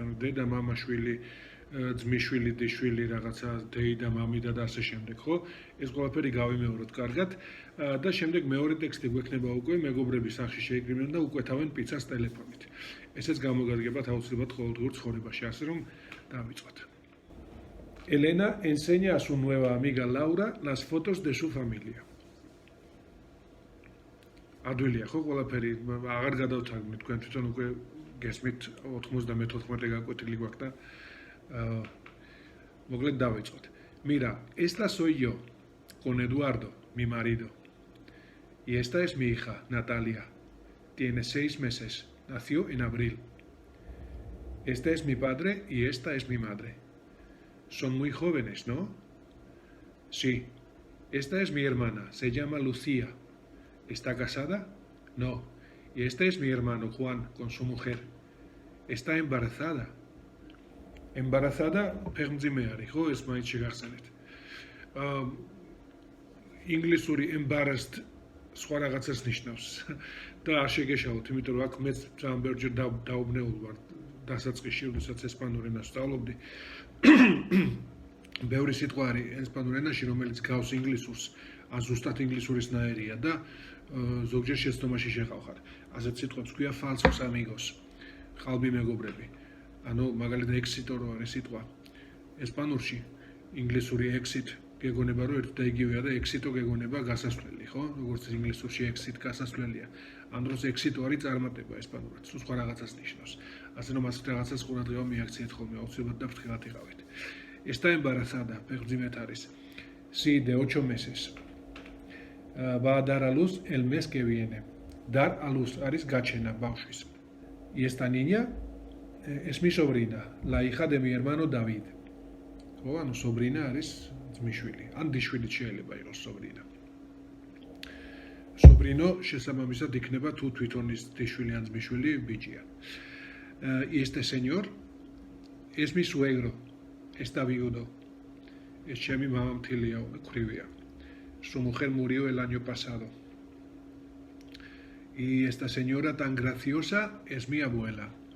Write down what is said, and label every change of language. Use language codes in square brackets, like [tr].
[ka] ანუ დედა, მამა, შვილი, ძმისშვილი, დიშვილი, რაღაცა დეიდა, მამიდა და ასე შემდეგ, ხო? ეს ყველაფერი გავიმეოროთ კარგად და შემდეგ მეორე ტექსტი გვექნება უკვე მეგობრების სახში შეიკრიბნენ და უკვეთავენ პიცას ტელეფონით. ესეც გამოგადგებათ აუცილებლად ყოველდღიურ ცხოვრებაში, ასე რომ დავიწყოთ. [es] Elena enseña a su nueva amiga Laura las fotos de su familia. [ka] ადვილია ხო ყველაფერი აღარ გადავთარგმნით თქვენ თვითონ უკვე გესმით 94 გაკვეთილი გვაქვს და მოკლედ დავიწყოთ. [es] Mira, esta soy yo con Eduardo, mi marido. Y esta es mi hija, Natalia. Tiene 6 meses. Nació en abril. Este es mi padre y esta es mi madre. Son muy jóvenes, ¿no? Sí. Esta es mi hermana. Se llama Lucía. ¿Está casada? No. Y este es mi hermano Juan con su mujer. Está embarazada. [ka] Embarazada, ფეხმძიმე არის, ხო? ეს მაინც შეგახსენეთ. ინგლისური embarrassed სხვა რაღაცას ნიშნავს. და არ შეგეშალოთ, იმიტომ რომ აქ მეც ძალიან ბევრჯერ დაუბნეულ ვარ დასაწყისში, როდესაც ესპანურ ენას ვსწავლობდი. ბევრი სიტყვა არის ესპანურ ენაში, რომელიც გავს ინგლისურს, ან ზუსტად ინგლისურისნაირია და ზოგჯერ შეცდომაში შეყავხარ. ასეთ სიტყვებს ქვია [es] falsos amigos, [ka] ხალბი მეგობრები. ანუ მაგალითად exit რო არის სიტყვა ესპანურში, ინგლისური exit გეგონება რომ ერთ და იგივეა და exit-ო გეგონება გასასვლელი, ხო? როგორც ინგლისურში exit გასასვლელია. ამ დროს exit-ო არის წარმატება ესპანურად, თუ სხვა რაღაცას ნიშნავს. ასე რომ ასეთ რაღაცას ყურადღება მიაქციეთ ხოლმე, აუცილებლად და ფრთხილად იყავით. [es] Está embarazada, [ka] ფეხმძიმეთ არის. [es] Sí, de 8 meses. Va a dar a luz el mes que viene. Dar a luz [ka] არის გაჩენა ბავშვის. [es] Y esta niña es mi sobrina, la hija de mi hermano David. [ka] ხო, ანუ sobrina არის ძმისშვილი. ან დიშვილი შეიძლება იყოს sobrina. Sobrino შესაბამისად იქნება თუ თვითონ ის დიშვილი ან ძმისშვილი ბიჭია. [es] Y este señor es mi suegro. Está viudo. [ka] Es ჩემი მამამთილია, ქვრივია. [es] Su mujer murió el año pasado. Y esta señora tan graciosa es mi abuela.